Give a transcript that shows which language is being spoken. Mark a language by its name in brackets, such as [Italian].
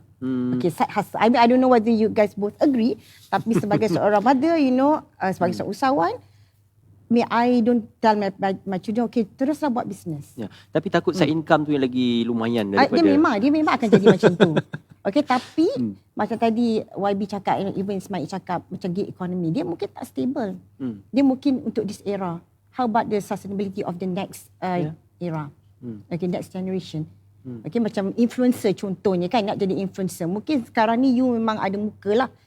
[English] hustle. Okay, side hustle. I mean, I don't know whether you guys both agree, [Malay] tapi sebagai seorang mother, sebagai seorang usahawan, [English] I don't tell my children, okay, [Malay] teruslah buat bisnes. Ya. Tapi takut side income tu yang lagi lumayan daripada... Dia memang akan jadi macam tu. Okay, tapi macam tadi YB cakap, even Ismail cakap macam gig economy, dia mungkin tak stable. Dia mungkin untuk [English] this era. How about the sustainability of the next era? [Malay] Okay, [English] next generation. [Malay] Okay, macam influencer contohnya kan, nak jadi influencer. Mungkin sekarang ni you memang ada muka lah.